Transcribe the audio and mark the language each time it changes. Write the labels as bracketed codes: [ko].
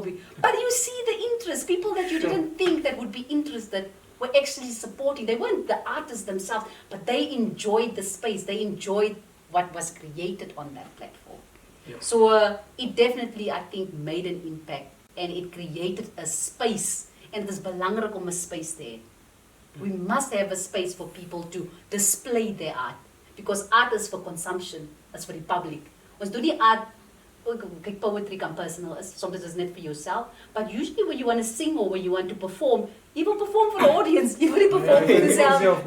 [en] But you see the interest, people that you didn't think that would be interested were actually supporting. They weren't the artists themselves, but they enjoyed the space. They enjoyed what was created on that platform. Yeah. So it definitely, I think, made an impact. And it created a space. [af] En het is belangrik om 'n space te hê. [en] We must have a space for people to display their art. Because art is for consumption, is for the public. [af] Ons doen nie art, kyk, [en] poetry kan personal is, sometimes it's not for yourself, but usually when you want to sing or when you want to perform, you will perform for the audience, you will perform for yourself.